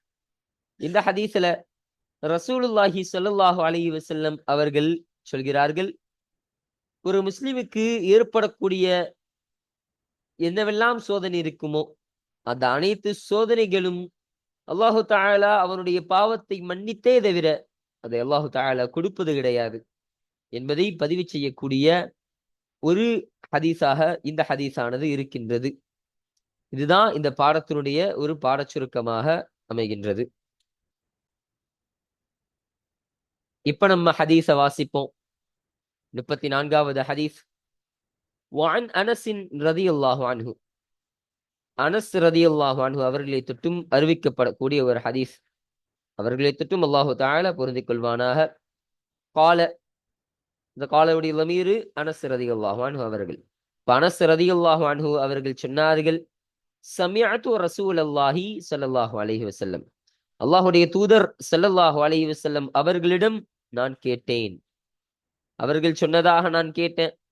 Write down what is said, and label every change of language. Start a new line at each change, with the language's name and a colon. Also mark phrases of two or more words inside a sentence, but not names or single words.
Tamil: இந்த ஹதீஸ்ல
Arabic: رسول الله صلى الله عليه وسلم
Tamil: அவர்கள் சொல்கிறார்கள், ஒரு முஸ்லிமுக்கு ஏற்படக்கூடிய என்னவெல்லாம் சோதனை இருக்குமோ அந்த அனைத்து சோதனைகளும்
Arabic: الله تعالى
Tamil: அவனுடைய பாவத்தை மன்னித்தே தவிர அதை
Arabic: الله تعالى
Tamil: கொடுப்பது கிடையாது என்பதை பதிவு செய்யக்கூடிய ஒரு ஹதீஸாக இந்த ஹதீஸானது இருக்கின்றது. இதுதான் இந்த பாடத்தினுடைய ஒரு பாடச் சுருக்கமாக அமைகின்றது. இப்ப நம்ம ஹதீஸ வாசிப்போம். 34வது ஹதீஸ்.
Arabic: وعن أنس رضي الله عنه أنس رضي الله عنه
Tamil: அவர்களை தொட்டும் அறிவிக்கப்படக்கூடிய ஒரு ஹதீஸ். அவர்களை தொட்டும்
Arabic: الله تعالى
Tamil: பொருந்திக் கொள்வானாக. கால, இந்த காலவுடைய லமீரு அனஸ்
Arabic: رضي الله عنه
Tamil: அவர்கள்.
Arabic: أنس رضي الله عنه
Tamil: அவர்கள் சொன்னார்கள்,
Arabic: سمعت رسول الله صلى الله عليه وسلم,
Tamil: அல்லாஹ்வுடைய தூதர்
Arabic: صلى الله عليه وسلم
Tamil: அவர்களிடம் நான் கேட்டேன், அவர்கள் சொன்னதாக நான் கேட்டேன்.